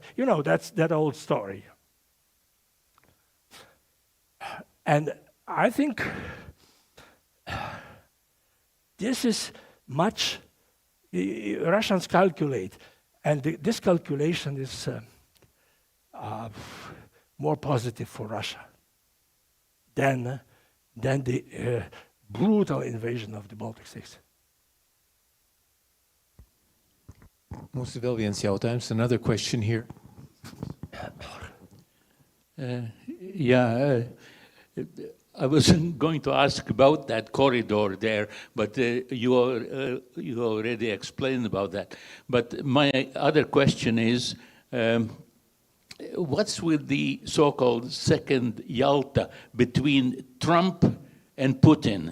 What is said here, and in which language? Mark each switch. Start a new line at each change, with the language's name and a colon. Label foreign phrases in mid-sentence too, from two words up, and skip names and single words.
English: You know, that's that old story. And I think this is much, Russians calculate, and this calculation is more positive for Russia than the brutal invasion of the Baltic states.
Latvian: Mūsu vēl viens jautājums,
English: another question here. I was going to ask about that corridor there, but you already explained about that. But my other question is, what's with the so-called second Yalta between Trump and Putin?